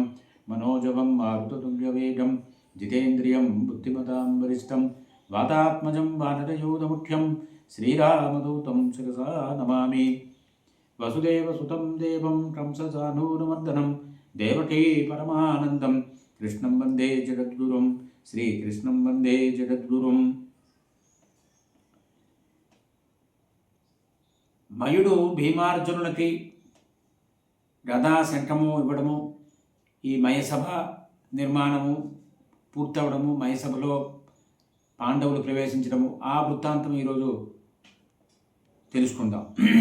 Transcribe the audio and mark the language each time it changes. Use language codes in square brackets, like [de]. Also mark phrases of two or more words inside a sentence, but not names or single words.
[sa] मनोजवं मारुततुल्यवेगं जितेन्द्रियं बुद्धिमतां वरिष्ठं वातात्मजं वानरयूथमुख्यं श्रीरामदूतं शिरसा नमामि। वसुदेवसुतं देवं कंसचाणूरमर्दनं देवकी परमानन्दं कृष्णं वन्दे जगद्गुरुं श्रीकृष्णं वन्दे जगद्गुरुं। [te] మయుడు భీమార్జునులకి గదా శంఖము ఇవ్వడము, ఈ మయసభ నిర్మాణము పూర్తవడము, మయసభలో పాండవులు ప్రవేశించడము, ఆ వృత్తాంతం ఈరోజు తెలుసుకుందాం.